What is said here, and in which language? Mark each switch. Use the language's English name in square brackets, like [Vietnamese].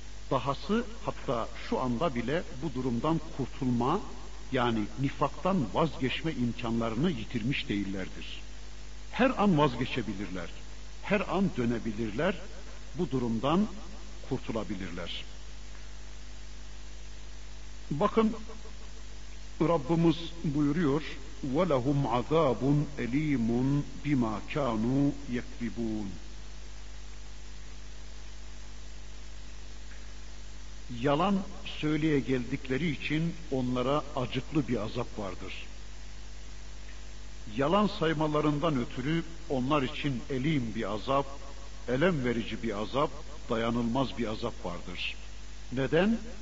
[Turkish] Dahası hatta şu anda bile bu durumdan kurtulma, yani nifaktan vazgeçme imkanlarını yitirmiş değillerdir. Her an vazgeçebilirler, her an dönebilirler, bu durumdan kurtulabilirler. Bakın Rabbimiz buyuruyor, [Arabic] وَلَهُمْ عَذَابٌ اَل۪يمٌ بِمَا كَانُوا يَكْذِبُونَ. [Turkish] Yalan söyleye geldikleri için onlara acıklı bir azap vardır. Yalan saymalarından ötürü onlar için elim bir azap, elem verici bir azap, dayanılmaz bir azap vardır. Neden?